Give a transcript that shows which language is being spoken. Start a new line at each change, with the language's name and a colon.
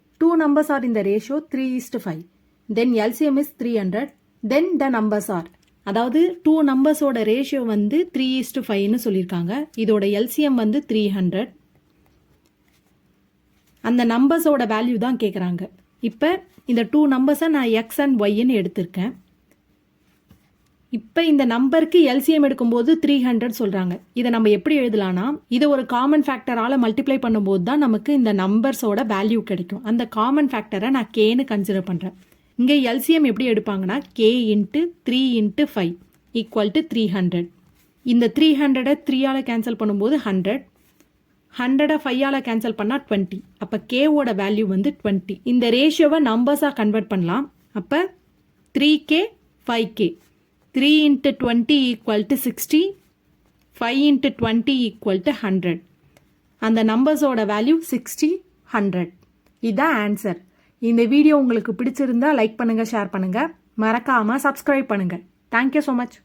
English: Two numbers are in the ratio 3:5. Then LCM is 300. Then the numbers are.
Tamil: அதாவது two நம்பர்ஸோட ratio வந்து 3:5ன்னு சொல்லியிருக்காங்க. இதோட LCM வந்து 300. அந்த நம்பர்ஸோட வேல்யூ தான் கேட்குறாங்க. இப்போ இந்த டூ நம்பர்ஸை நான் எக்ஸ் அண்ட் ஒய்ன்னு எடுத்திருக்கேன். இப்போ இந்த நம்பருக்கு எல்சிஎம் எடுக்கும்போது 300 சொல்கிறாங்க. இதை நம்ம எப்படி எழுதலாம்னா, இதை ஒரு காமன் ஃபேக்டரால் மல்டிப்ளை பண்ணும்போது தான் நமக்கு இந்த நம்பர்ஸோட வேல்யூ கிடைக்கும். அந்த காமன் ஃபேக்டரை நான் கேன்னு கன்சிடர் பண்ணுறேன். இங்கே எல்சிஎம் எப்படி எடுப்பாங்கன்னா,
English: K into 3 into 5 equal to 300.
Tamil: இந்த 300-ஐ 3ஆல் கேன்சல் பண்ணும்போது 100. 100-ஐ 5ஆல் கேன்சல் பண்ணால் 20. அப்போ கேவோட வேல்யூ வந்து 20. இந்த ரேஷியோவை நம்பர்ஸாக கன்வெர்ட் பண்ணலாம். அப்போ 3K 5K.
English: 3 into 20 equal to 60, 5 into 20 equal to 100.
Tamil: அந்த நம்பர்ஸோட வேல்யூ 60, 100. இதுதான் ஆன்சர். இந்த வீடியோ உங்களுக்கு பிடிச்சிருந்தா லைக் பண்ணுங்கள், ஷேர் பண்ணுங்கள், மறக்காமல் சப்ஸ்கிரைப் பண்ணுங்கள்.
English: Thank you so much.